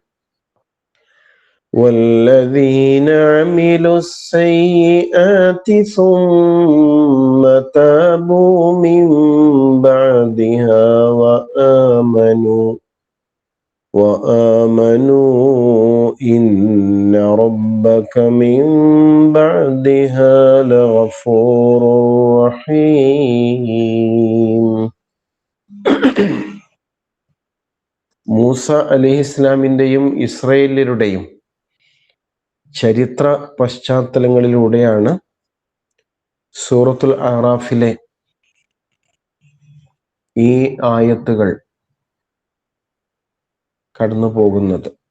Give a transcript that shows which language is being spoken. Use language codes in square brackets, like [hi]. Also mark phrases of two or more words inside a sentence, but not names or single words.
[ar] والذين عملوا السيئات ثم تابوا من بعدها وآمنوا إن ربك من بعدها لغفور رحيم. [ml] മൂസ അലൈഹിസ്സലാമിൻ്റെയും ഇസ്രായേല്യരുടെയും ചരിത്ര പശ്ചാത്തലങ്ങളിലൂടെയാണ് സൂറത്തുൽ അറാഫിലെ ഈ ആയത്തുകൾ കടന്നു പോകുന്നത്.